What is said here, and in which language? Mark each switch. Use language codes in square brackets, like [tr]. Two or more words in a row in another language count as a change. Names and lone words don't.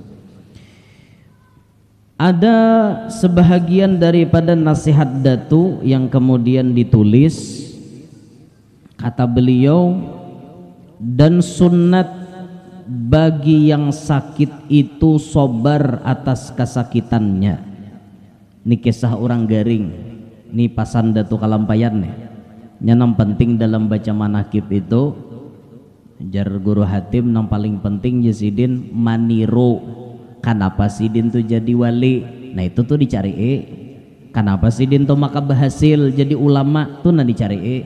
[id] Ada sebahagian daripada nasihat Datu yang kemudian ditulis. Kata beliau, dan sunat bagi yang sakit itu sobar atas kesakitannya. [bjn] Ini kisah orang garing. Ini pasan Datuk Kalampayan nih. Yang penting dalam baca manakib itu, jar guru Hatim, yang paling penting ya sidin maniru. Kenapa sidin tuh jadi wali? Nah itu tuh dicari Kenapa Sidin tuh maka berhasil jadi ulama tuh nanti dicari.